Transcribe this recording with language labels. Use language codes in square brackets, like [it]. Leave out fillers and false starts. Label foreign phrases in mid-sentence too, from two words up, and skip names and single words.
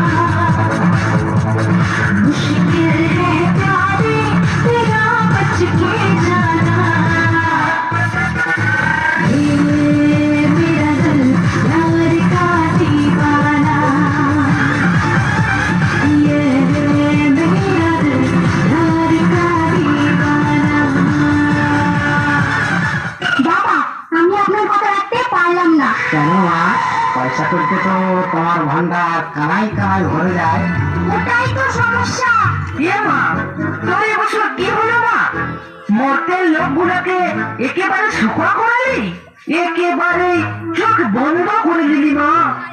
[hi] मुश्किल है प्यारे तेरा बच के जाना मेरा दिल प्यार का दीवाना ये मेरा दिल प्यार का दीवाना [bn] বাবা আমি আপনার কথা রাখতে পারলাম না কেন মা? পয়সা করতে তো তোমার ভান্ডার কানাই কানাই ভরে যায়। ওটাই তো সমস্যা এ মা তোর এবছর কি হলো মা মর্তের লোকগুলোকে একেবারে শুকনো করালি একেবারে চোখ বন্ধ করে দিলি মা